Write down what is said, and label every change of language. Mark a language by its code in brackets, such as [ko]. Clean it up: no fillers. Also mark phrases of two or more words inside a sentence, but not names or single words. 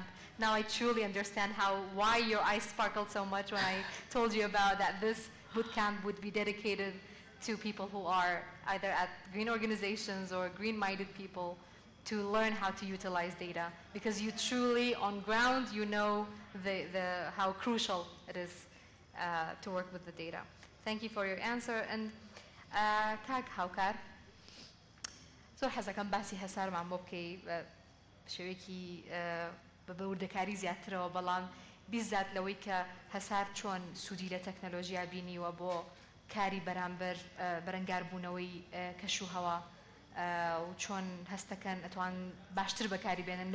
[en] Now I truly understand why your eyes sparkled so much when I told you about that this bootcamp would be dedicated to people who are either at green organizations or green-minded people to learn how to utilize data, because you truly, on ground, you know how crucial it is to work with the data. Thank you for your answer. [ckb] And کاک هاوکار زۆر حەزەکەم باسی هەسارمان بۆ بکەی بە شێوەیەکی بە وردەکاری زیاترەوە، بەڵام بیزات لەوەی کە هەسار چۆن سوودی لە تەکنەلۆژیا بینیوە بۆ کاری بەرامبەر بەرەنگاربوونەوەی کەش و هەوا و چۆن هەستەکەن ئەتوان باشتر بەکاری بێنن